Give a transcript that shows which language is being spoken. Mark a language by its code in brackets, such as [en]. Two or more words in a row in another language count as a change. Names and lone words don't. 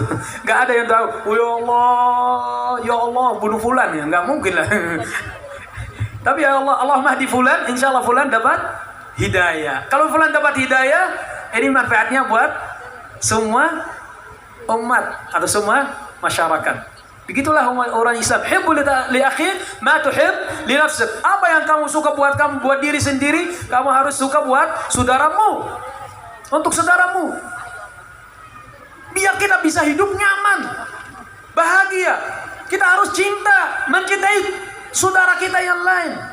[id] Gak ada yang tahu, [ar] ya Allah [id] bunuh fulan ya, nggak mungkin lah. Tapi [ar] ya Allah mahdi fulan, insya Allah [id] fulan dapat hidayah. Kalau fulan dapat hidayah, ini manfaatnya buat semua umat atau semua masyarakat. Begitulah orang Islam. [ar] أحب لأخيك ما تحب لنفسك. [id] Apa yang kamu suka buat diri sendiri, kamu harus suka buat saudaramu. Untuk saudaramu. Biar kita bisa hidup nyaman, bahagia. Kita harus mencintai saudara kita yang lain.